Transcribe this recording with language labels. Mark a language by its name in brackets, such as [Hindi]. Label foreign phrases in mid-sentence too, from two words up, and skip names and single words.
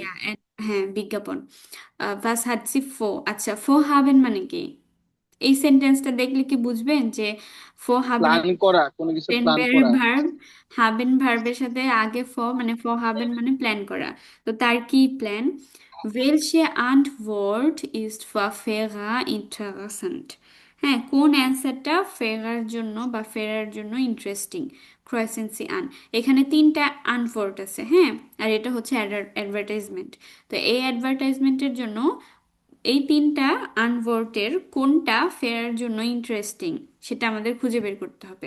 [Bangla] ইয়া, হ্যাঁ বিজ্ঞাপন। [German] Was hat sie vor. [Bangla] আচ্ছা, [German] vor haben [Bangla] মানে কি? এই সেন্টেন্সটা দেখলে কি বুঝবেন যে [German] vor haben [Bangla] প্ল্যান করা, কোনো কিছু প্ল্যান টেনবারের করা। ভার্ব, হাবেন ভার্বের সাথে আগে ফ মানে [German] vor haben [Bangla] মানে প্ল্যান করা। তো তার কি প্ল্যান? [German] Welche Antwort ist für Vera interessant? [Bangla] হ্যাঁ, কোন অ্যান্সারটা ফেরার জন্য বা ফেরার জন্য ইন্টারেস্টিং? [German] Kreuzen Sie an, [Bangla] এখানে তিনটা আনফোর্ট আছে। হ্যাঁ, আর এটা হচ্ছে অ্যাডভার্টাইজমেন্ট। তো এই অ্যাডভার্টাইজমেন্টের জন্য এই তিনটা আনভোর্টের কোনটা ফেরার জন্য ইন্টারেস্টিং সেটা আমাদের খুঁজে বের করতে হবে।